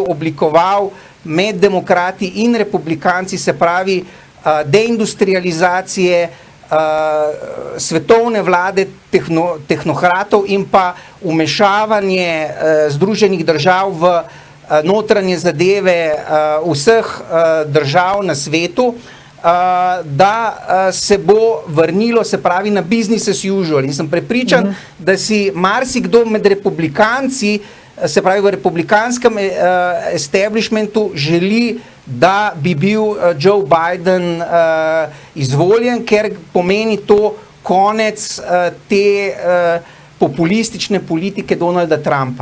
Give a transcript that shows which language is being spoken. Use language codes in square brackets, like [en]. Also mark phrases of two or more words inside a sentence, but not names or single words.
[sl] oblikoval med demokrati in republikanci, se pravi deindustrializacije, svetovne vlade, tehnokratov in pa vmešavanje Združenih držav v notranje zadeve vseh držav na svetu, da se bo vrnilo, se pravi, na [en] business as usual. [sl] In sem prepričan, da si marsikdo med republikanci, se pravi v republikanskem establishmentu, želi, da bi bil Joe Biden izvoljen, ker pomeni to konec te populistične politike Donalda Trumpa.